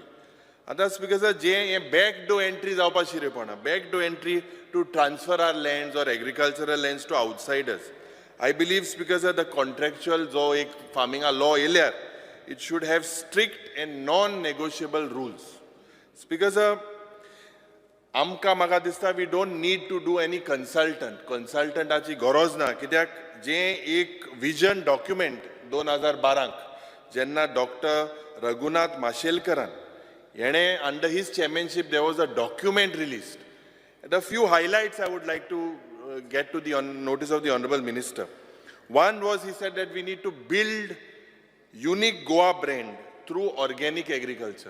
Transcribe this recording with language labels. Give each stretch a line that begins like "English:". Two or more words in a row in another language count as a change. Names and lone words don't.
English: And that's because backdoor entry backdoor entry to transfer our lands or agricultural lands to outsiders. I believe because of the contractual farming law, it should have strict and non-negotiable rules. Because we don't need to do any consultant.
Konkani: Consultant achi goroz na कित्याक जे एक
English: vision document
Konkani: 2012 जेन्ना Dr.
English: Raghunath Mashelkaran under his chairmanship there was a document released. The few highlights I would like to get to the notice of the Honorable Minister. One was he said that we need to build unique Goa brand through organic agriculture.